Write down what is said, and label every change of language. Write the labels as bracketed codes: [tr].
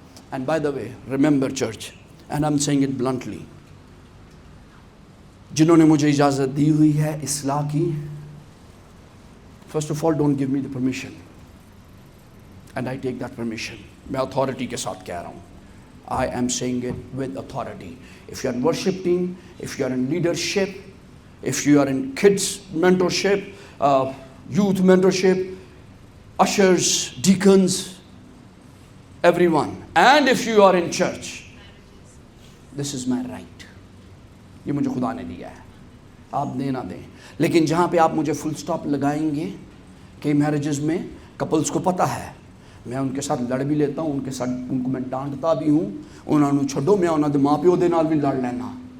[en] and by the way remember church, and I am saying it bluntly, [ur] جنہوں نے مجھے اجازت دی ہوئی ہے اصلاح کی، [en] First of all don't give me the permission and I take that permission. [ur] میں اتھارٹی کے ساتھ کہہ رہا ہوں. [en] I am saying it with authority. If you are in worship team, if you are in leadership, if you are in kids mentorship, youth mentorship, ushers, deacons, everyone, and if you are in church, this is my right. [ur] یہ مجھے خدا نے دیا ہے، آپ دیں نہ دیں. لیکن جہاں پہ آپ مجھے فل سٹاپ لگائیں گے، کئی میرجز میں کپلز کو پتہ ہے میں ان کے ساتھ لڑ بھی لیتا ہوں، ان کو میں ڈانٹتا بھی ہوں، انہوں نے [pa] چھڈو میں انہوں دے ماں پیو دے نال بھی لڑ لینا.